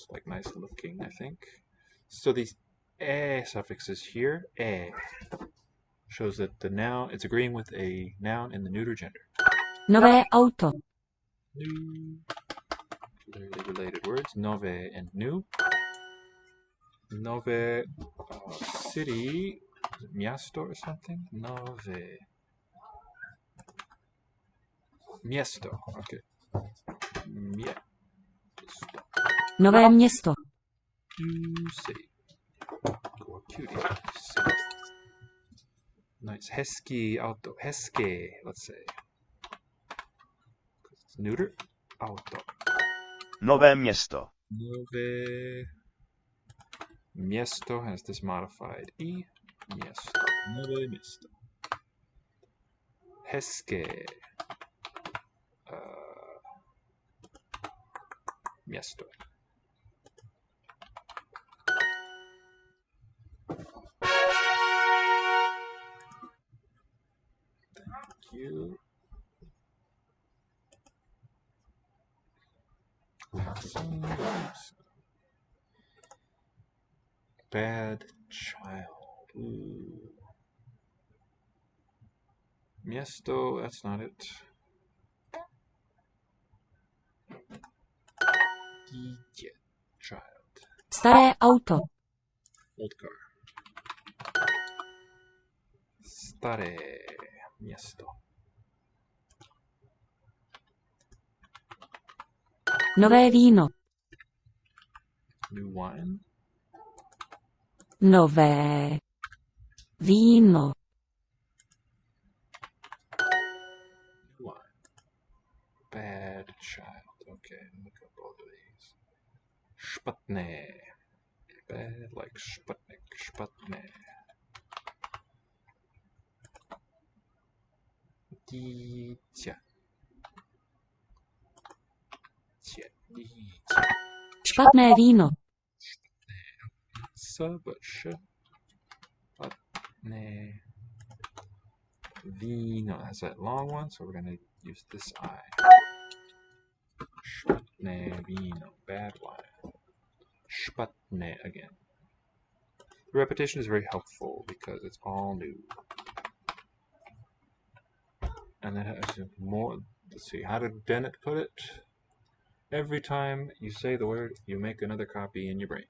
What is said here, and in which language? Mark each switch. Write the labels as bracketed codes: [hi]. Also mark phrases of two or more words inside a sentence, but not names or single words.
[en] Like nice looking, I think. So these e suffixes here, e, shows that the noun, it's agreeing with a noun in the neuter gender. [cs] Nové auto. [en] New, clearly related words, nove and new. Nove, city, is it miasto or something? [cs] Nove. Miesto, okay. Miesto. Nové město. [en] New city. Or cutie. City. Nice. [cs] Hezký auto. Hezké, [en] let's say. It's neuter. [cs] Auto. Nové město. Nové Miesto [en] has this modified E. [cs] Miesto. Nové město. Hezké. Miesto. [en] Thank you. Bad child. Ooh. Miesto, that's not it. [cs] Dítě, child. Staré auto. [en] Old car. [cs] Staré město. Nové víno. [en] New wine. [cs] Nové víno. [en] New wine. Bad child. Okay, look up all of these. Špatné. Bad like Sputnik. Špatné. [cs] Dítě. Dítě. Špatné víno. [en] But [cs] špatné víno [en] has that long one, so we're going to use this I. [cs] Špatné víno. [en] Bad wine. Špatné again. The repetition is very helpful because it's all new. And that has more. Let's see, how did Bennett put it? Every time you say the word, you make another copy in your brain.